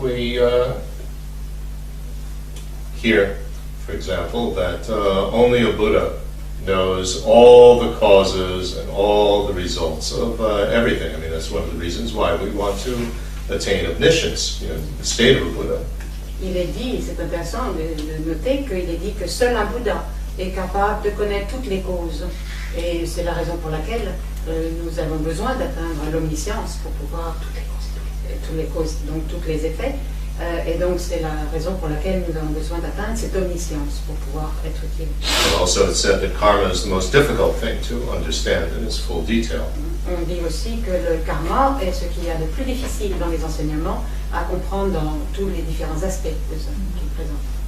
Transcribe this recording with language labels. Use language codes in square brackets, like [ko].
[en] We hear, for example, that only a Buddha knows all the causes and all the results of everything. I mean, that's one of the reasons why we want to attain omniscience, the state of a Buddha. [fr] Il est dit, c'est intéressant de noter qu'il est dit que seul un Bouddha est capable de connaître toutes les causes. Et c'est la raison pour laquelle nous avons besoin d'atteindre l'omniscience pour pouvoir toutes les causes, donc tous les effets. Et donc c'est la raison pour laquelle nous avons besoin d'atteindre cette omniscience pour pouvoir être utile. [en] And also it's said that karma is the most difficult thing to understand in its full detail. [fr] On dit aussi que le karma est ce qu'il y a de plus difficile dans les enseignements à comprendre dans tous les différents aspects de ce qu'il présente.